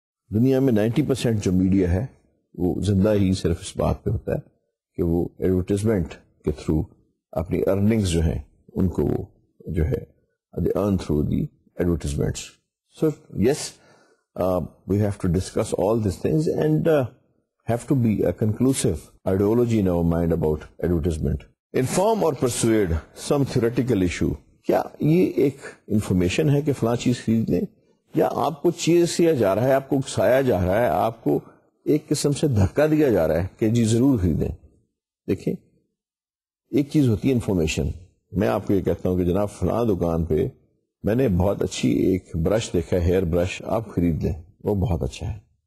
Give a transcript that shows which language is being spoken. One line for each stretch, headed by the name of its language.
Urdu: دنیا میں 90% جو میڈیا ہے وہ زندہ ہی صرف اس بات پہ ہوتا ہے کہ وہ ایڈورٹیزمنٹ کے تھرو اپنی ارننگز جو ہیں ان کو وہ جو ہے
English: they earn through the advertisements. So yes, we have to discuss all these things and have to be a conclusive ideology in our mind about advertisement. Inform or persuade some theoretical issue.
Urdu: کیا یہ ایک information ہے کہ فلاں چیز خرید لیں، یا آپ کو چیز کیا جا رہا ہے، آپ کو اکسایا جا رہا ہے، آپ کو ایک قسم سے دھکا دیا جا رہا ہے کہ جی ضرور خریدیں. دیکھیں، ایک چیز ہوتی ہے انفارمیشن. میں آپ کو یہ کہتا ہوں کہ جناب فلاں دکان پہ میں نے بہت اچھی ایک برش دیکھا ہے، ہیئر برش، آپ خرید لیں، وہ بہت اچھا ہے.